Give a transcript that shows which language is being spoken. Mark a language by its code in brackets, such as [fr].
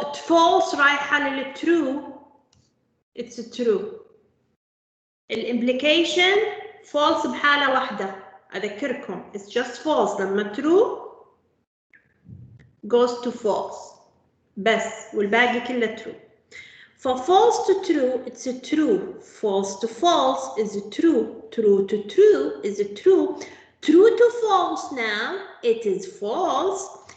[ar] false رايحة لل true. [en] It's true. [ar] الامبليكيشن false بحالة واحدة. أذكركم [en] it's just false [ar] لما [en] true goes to false [ar] بس والباقي كله [en] true. false to true, it's a true. False to false is a true. True to true is a true. True to false now, it is false.